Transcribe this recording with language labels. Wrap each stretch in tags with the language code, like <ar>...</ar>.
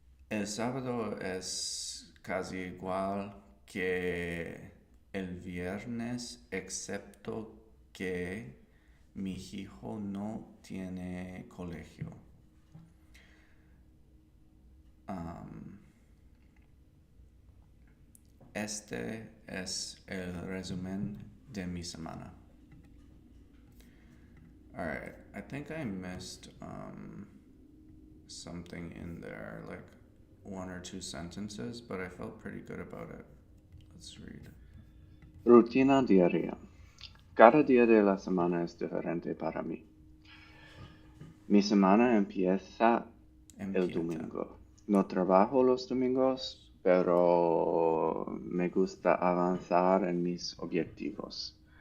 <es>El sábado es casi igual que el viernes, excepto que mi hijo no tiene colegio. Este es el resumen de mi semana.</es> <en>Alright, I think I missed something in there, like one or two sentences, but I felt pretty good about it. Let's read.</en> <es>Rutina diaria. Cada día de la semana es diferente para mí. Mi semana empieza el domingo. No trabajo los domingos, pero me gusta avanzar en mis objetivos.</es>